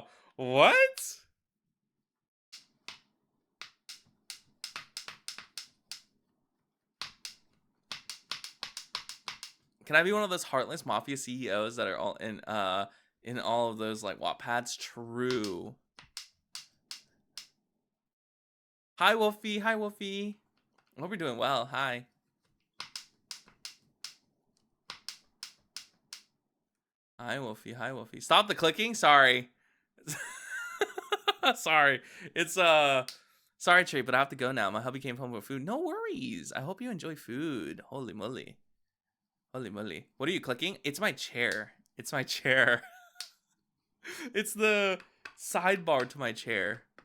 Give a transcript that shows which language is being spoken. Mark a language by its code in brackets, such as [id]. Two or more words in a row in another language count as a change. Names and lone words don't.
[en] What? Can I be one of those heartless mafia CEOs that are all in all of those like Wattpads? True. Hi Wolfie. Hi Wolfie. I hope you're doing well. Hi. Hi Wolfie. Hi Wolfie. Stop the clicking. Sorry. Sorry. It's sorry Trey, but I have to go now. My hubby came home with food. No worries. I hope you enjoy food. Holy moly. Holy moly. What are you clicking? It's my chair. It's my chair. It's the sidebar to my chair.